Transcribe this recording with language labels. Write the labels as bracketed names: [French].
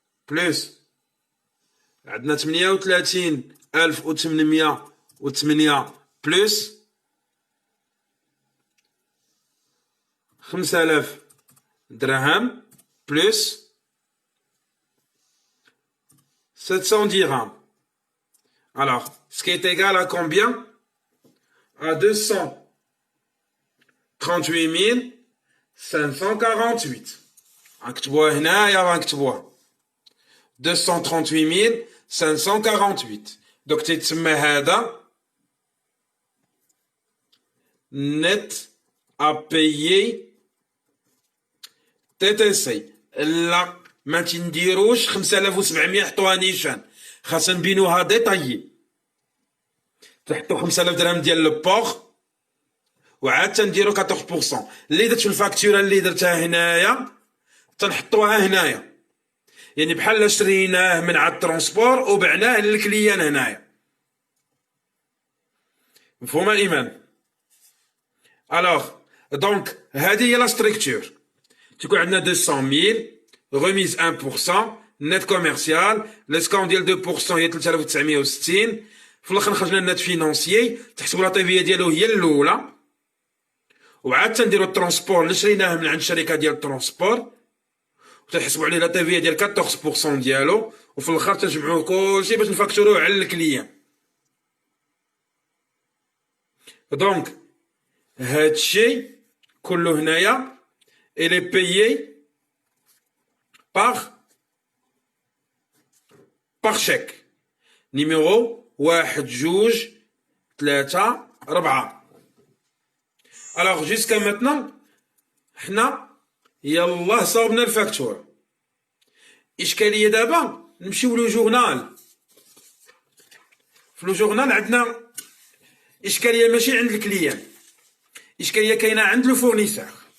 [Arabic] بلس عندنا 38,808 بلس 5000 درهم بلس 710 dirhams. [French] Alors, ce qui est égal à combien? À 238,548. [Arabic] غنكتبوها هنايا، غنكتبوها 238,548. دوك تيتسمى هذا [French] net à payer TTC. [Arabic] لا ما تنديروش 5700 حطوها نيشان، خاصنا نبينوها ديطايي. تحطو 5000 درهم ديال لو بوغ، وعاد تنديرو 14%. اللي درت في الفاكتوره اللي درتها هنايا تنحطوها هنايا، يعني بحال شريناه من عند الترونسبور وبعناه للكليان هنايا. مفهوم الايمان؟ الوغ دونك هذه هي لا ستركتور. تكون عندنا 200,000 remise 1%، نت كوميرسيال، ليسكون ديال 2% هي 3960. في الاخر خرجنا النت فينونسيي، تحسبوا لا طيفيه ديالو هي الاولى، وعاد تنديروا الترونسبور اللي شريناه من عند الشركه ديال الترونسبور، وتحسبوا عليه لا طيفيه ديال 14% ديالو، وفي الاخر تجمعوه كلشي باش نفاكتوروه على الكليان. دونك هادشي كله هنايا [French] il est payé par chèque numéro 1 2 3 4. alors jusqu'à maintenant [Arabic] حنا يلاه صاوبنا الفاكتور. اشكاليه دابا نمشيو لو جورنال. في لو جورنال عندنا اشكاليه ماشي عند الكليان، اشكاليه كاينه عند لو فورنيسور.